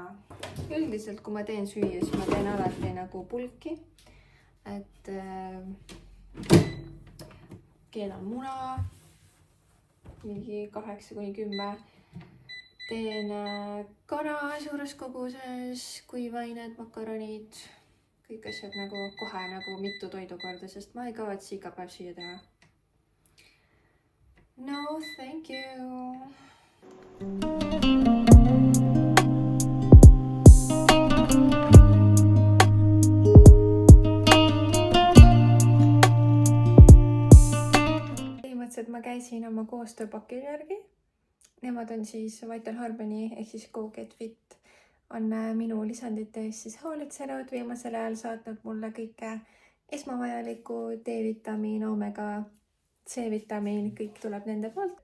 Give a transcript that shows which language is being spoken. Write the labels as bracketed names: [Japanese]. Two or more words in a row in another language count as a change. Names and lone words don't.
[Estonian] Üldiselt, kui ma teen süüa, siis ma teen alati nagu pulki, et keedan muna mingi 8-10. Teen kana suures koguses, kuivained, makaronid, kõik asjad nagu kohe nagu mitu toidukorda, sest ma ei kavatsi iga päev süüa teha. [English] No, thank you! [Estonian] Põhimõtteliselt ma käisin oma koostööpakil järgi. Nemad on siis Vital Harmony ehk siis Go Get Fit on minu lisandite eest siis hoolitsenud, viimasel ajal saatnud mulle kõike esmavajalikku, D-vitamiin, omega C-vitamiin, kõik tuleb nende poolt.